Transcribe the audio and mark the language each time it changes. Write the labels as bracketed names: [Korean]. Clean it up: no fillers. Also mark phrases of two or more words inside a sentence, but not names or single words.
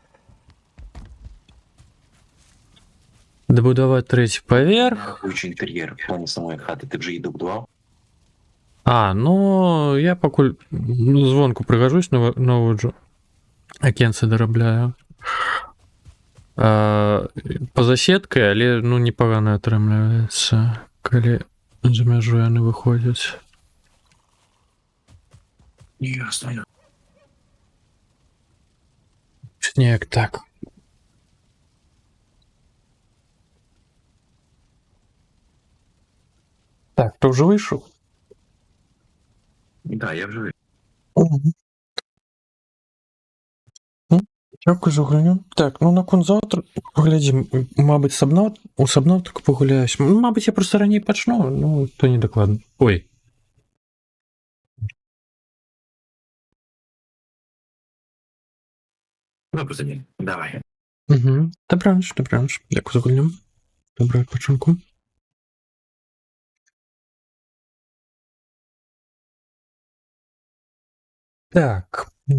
[Ukrainian] Добудувати третій поверх. Рахуючи інтер'єр в плані самої хати, ти вже її добудував? [Belarusian] А, ну, я покуль звонку пригожусь, наводжу. Окенце доробляю. Поза сеткой, але, ну, непогано атрымліваецца, калі за мяжу яны выходзяць. Ясно. Неяк так. [Russian] Так, ты уже вышел? [Ukrainian] Так, я вже. Дякую за гульню. [Belarusian] Так, ну наконт завтра поглядзім, мабыць, у сабнаўтыку пагуляюсь. Мабыць, я просто раней пачну, ну, то не дакладна. Ой. [Ukrainian] Добре, тоді. Давай. Угу. Добраніч. Дякую за гульню. Доброго відпочинку. Так.